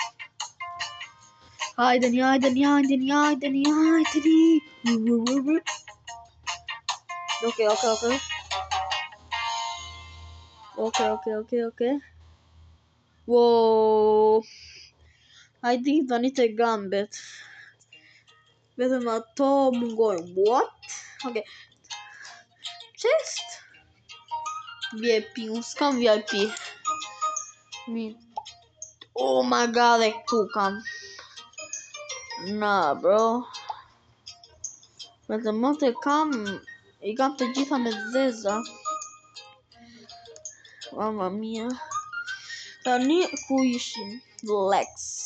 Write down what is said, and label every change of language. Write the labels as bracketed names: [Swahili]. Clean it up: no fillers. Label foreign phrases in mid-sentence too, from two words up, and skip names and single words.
[Albanian] Hajdeni. Ok. Wow. Hajde tani të gambet. Vetëm ato mungojnë. [English] What? Ok. Chest? VIP. [Albanian] Unë s'kam VIP. [English] Oh my god, [Albanian] e këtu kam. Na, bro. Vetëm më të kam. I kam të gjitha me zeza. [Italian] Mamma mia. [Albanian] Tani ku ishim? Lex.